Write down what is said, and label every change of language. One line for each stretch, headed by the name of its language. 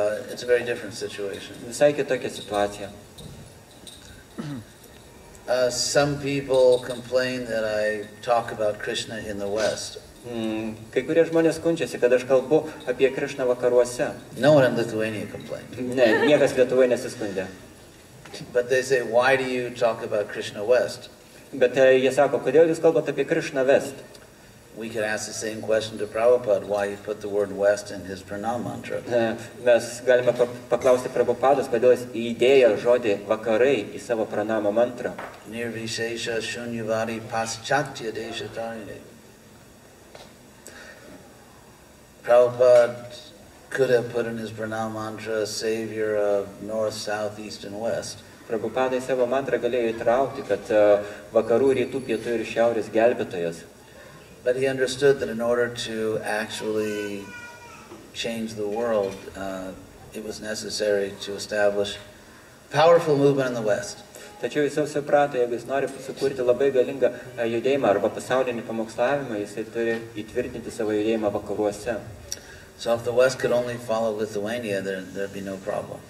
English: it's a very different situation.
Lithuanian: visai kitokia situacija.
English: Some people complain that I talk about Krishna in the West.
Lithuanian: Kai kurie žmonės skundžiasi, kad aš kalbu apie Krišną vakaruose.
English: No one in Lithuania complained.
Lithuanian: Ne, niekas Lietuvoje nesiskundė.
English: But they say, why do you talk about Krishna West?
Lithuanian: Bet jie sako, kodėl jūs kalbate apie Krišną West?
English: We could ask the same question to Prabhupada, why he put the word West in his pranam mantra.
Lithuanian: Mes galime paklausti Prabhupados, kodėl jis įdėjo žodį vakarai į savo pranamo mantrą.
Sanskrit: Nirvishesha shunyavadi paschatya deshatarine.
English: Prabhupada could have put in his pranam mantra, savior of north, south, east, and west.
Lithuanian: Prabhupada į savo mantrą galėjo įtraukti, kad vakarų, rytų, pietų ir šiaurės gelbėtojas.
English: But he understood that in order to actually change the world, it was necessary to establish powerful movement in the West.
Lithuanian: Tačiau jis jau suprato, jeigu jis nori sukurti labai galingą judėjimą arba pasaulinį pamokslavimą, jisai turi įtvirtinti savo judėjimą vakaruose.
English: So if the West could only follow Lithuania, there'd be no problem.